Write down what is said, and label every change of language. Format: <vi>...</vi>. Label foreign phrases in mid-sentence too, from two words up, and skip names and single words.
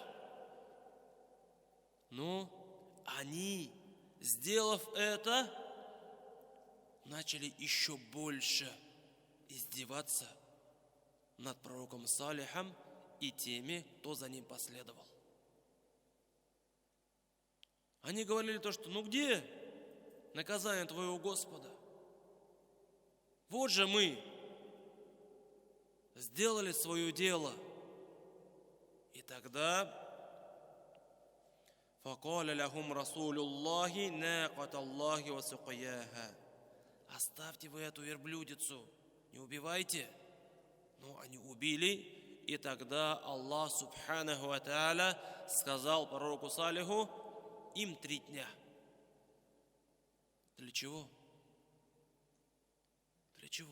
<ru>Но они, сделав это, начали еще больше издеваться над пророком Салихом и теми, кто за ним последовал. Они говорили то, что ну где наказание твоего Господа? Вот же мы сделали свое дело. И тогда</ru> <ar>فَقَالَ لَهُمْ رَسُولُ اللَّهِ نَاقَةَ اللَّهِ وَسُقْيَاهَا.</ar> <ru>Оставьте вы эту верблюдицу, не убивайте. Но они убили, и тогда Аллах</ru> <ar>سبحانه وتعالى</ar> <ru>сказал пророку Салиху: им 3 дня. Для чего? Для чего?</ru>